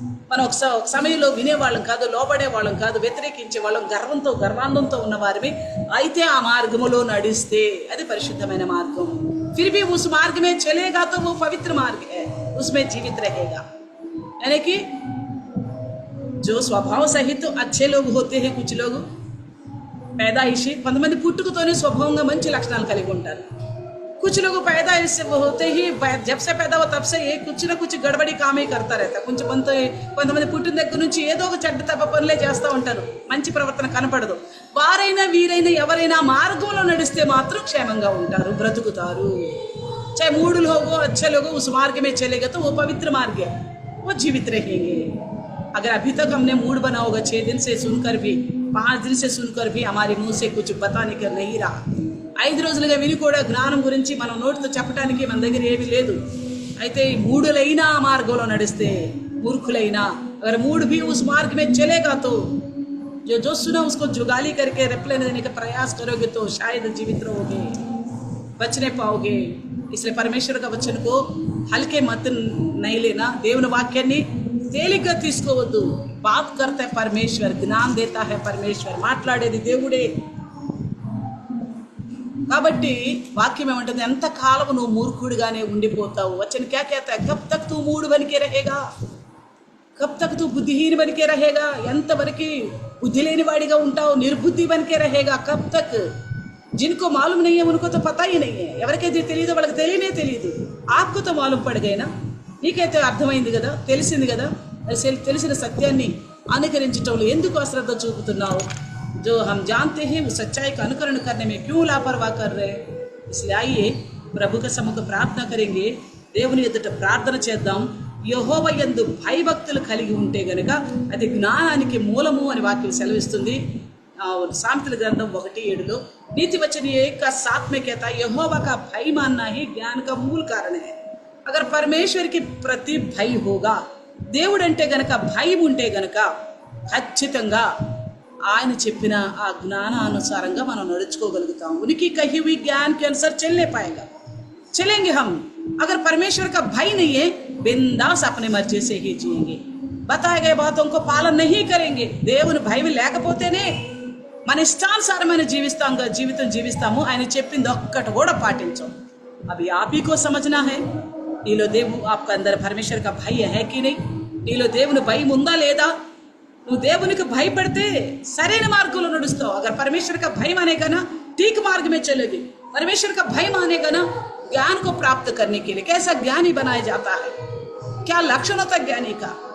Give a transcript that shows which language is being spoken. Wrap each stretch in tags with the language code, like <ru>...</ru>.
<te>మనం ఒక సమయంలో వినేవాళ్ళం కాదు, లోబడే వాళ్ళం కాదు, వ్యతిరేకించే వాళ్ళం, గర్వాంధంతో ఉన్నవారివి। అయితే ఆ మార్గములో నడిస్తే అది పరిశుద్ధమైన మార్గం।</te> <hi>फिर भी उस मार्ग में चलेगा तो वो पवित्र मार्ग है, उसमें जीवित रहेगा। यानी कि जो स्वभाव सहित अच्छे लोग होते हैं, कुछ लोग पैदाइशी,</hi> <te>కొంతమంది పుట్టుకతోనే స్వభావంగా మంచి లక్షణాలు కలిగి ఉంటారు।</te> <hi>कुछ लोग पैदाइश से होते ही, जब से पैदा हो तब से ये कुछ ना कुछ गड़बड़ी काम ही करता रहता।</hi> <te>కొంతమంది పుట్టిన దగ్గర నుంచి ఏదో ఒక చెడ్డ తప్ప పనులే చేస్తూ ఉంటారు, మంచి ప్రవర్తన కనపడదు। వారైనా వీరైనా ఎవరైనా మార్గంలో నడిస్తే మాత్రం క్షేమంగా ఉంటారు, బ్రతుకుతారు।</te> <hi>चाहे मूड लोग हो, अच्छे लोग, उस मार्ग में चलेगा तो वो पवित्र मार्ग है, वो जीवित रहेंगे। अगर अभी तक हमने मूड बना होगा 6 दिन से सुनकर भी, 5 दिन से सुनकर भी हमारे मुंह से कुछ बता निकल नहीं रहा,</hi> <te>5 రోజులుగా విని కూడా జ్ఞానం గురించి మనం నోటితో చెప్పడానికి మన దగ్గర ఏమీ లేదు। అయితే మూఢులైనా ఆ మార్గంలో నడిస్తే, మూర్ఖులైనా,</te> <hi>अगर मूड भी उस मार्ग में चलेगा तो जो सुना उसको जुगाली करके रिप्लाई देने का प्रयास करोगे तो शायद जीवित रहोगे, बचने पाओगे। इसलिए परमेश्वर का वचन को हल्के मत नहीं लेना,</hi> <te>దేవుని వాక్యాన్ని తేలిగ్గా తీసుకోవద్దు.</te> <hi>బాత్ కర్తే పరమేశ్వర్, జ్ఞానం దేతా హై పరమేశ్వర్,</hi> <te>మాట్లాడేది దేవుడే. కాబట్టి వాక్యం ఏమంటుంది, ఎంతకాలం నువ్వు మూర్ఖుడిగానే ఉండిపోతావు.</te> <hi>వచ్చిన క్యా कहता है, कब तक तू मूड बन के रहेगा, कब तक तू बुद्धिहीन बन के रहेगा,</hi> <te>ఎంతవరకు బుద్ధి లేని వాడిగా ఉంటావు, నిర్బుద్ధి</te> <hi>बन के रहेगा, कब तक. जिनको मालूम नहीं है उनको तो पता ही नहीं है.</hi> <te>ఎవరికైతే తెలియదో వాళ్ళకి తెలియనే తెలియదు.</te> <hi>आपको तो मालूम पड़ गए ना,</hi> <te>నీకైతే అర్థమైంది కదా, తెలిసింది కదా. తెలిసిన సత్యాన్ని అనుకరించటంలో ఎందుకు అశ్రద్ధ చూపుతున్నావు?</te> <hi>जो हम जानते हैं वो सच्चाई का अनुकरण करने में क्यों लापरवाह कर रहे हैं? इसलिए आइए प्रभु का सम्मुख प्रार्थना करेंगे.</hi> <te>దేవుని ఎదుట ప్రార్థన చేద్దాం. యెహోవా యందు భయభక్తులు కలిగి ఉంటే గనుక అది జ్ఞానానికి మూలము అని వాక్యం సెలవిస్తుంది. సామెతల గ్రంథం 1:7</te> <hi>नीति वचन एक का 7 में कहता है, यहोवा का भय मानना ही ज्ञान का मूल कारण है. अगर परमेश्वर की प्रति भय होगा,</hi> <te>దేవుడు అంటే గనక భయం ఉంటే గనక ఖచ్చితంగా ఆయన చెప్పిన ఆ జ్ఞానానుసారంగా మనం నడుచుకోగలుగుతాం.</te> <hi>उनकी कही हुई ज्ञान के अनुसार चलने पाएगा, चलेंगे हम. अगर परमेश्वर का भय नहीं है, बिंदास अपने मर्जी से ही जिएंगे, बताए गए बातों को पालन नहीं करेंगे.</hi> <te>దేవుని భయం లేకపోతేనే మన ఇష్టానుసారమైన జీవితం జీవిస్తాము. ఆయన చెప్పింది ఒక్కటి కూడా పాటించాం.</te> <hi>అవి आप ही को समझना है.</hi> <te>నీలో దేవుడు</te> <hi>आपका अंदर परमेश्वर का भय है कि नहीं,</hi> <te>నీలో దేవుని భయం ఉందా లేదా? నువ్వు దేవునికి భయపడితే సరైన మార్గంలో నడుస్తావు.</te> <hi>अगर परमेश्वर का भय मानेगा ना, ठीक मार्ग में चलेगी. परमेश्वर का भय मानेगा ना, ज्ञान को प्राप्त करने के लिए कैसा ज्ञानी बनाया जाता है, क्या लक्षण होता है ज्ञानी का.</hi>